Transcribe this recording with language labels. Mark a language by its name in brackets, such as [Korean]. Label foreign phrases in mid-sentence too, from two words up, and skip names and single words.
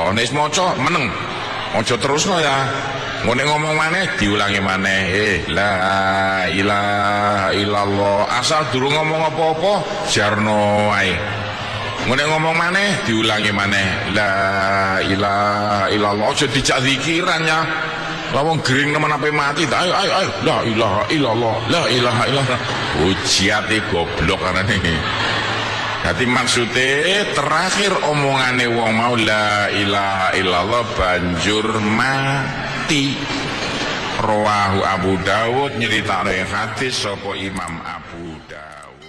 [Javanese] Nek maca meneng, aja terusno ya. Ngene ngomong maneh diulangi maneh, [Arabic] لا إله إلا الله. [Javanese] Asal durung ngomong apa-apa jarno ae. Ngene ngomong maneh diulangi maneh, [Arabic] لا إله إلا الله. [Javanese] Aja dijak zikiran ya. Lah wong gering nemen ape mati ta, ayo [Arabic] لا إله إلا الله, لا إله إلا الله. [Javanese] Ujiate goblok arane. Dadi maksude terakhir omongane wong mau [Arabic] لا إله إلا الله [Javanese] banjur mati. Rawahu Abu Dawud, nyeritakne hadis sapa Imam Abu Dawud.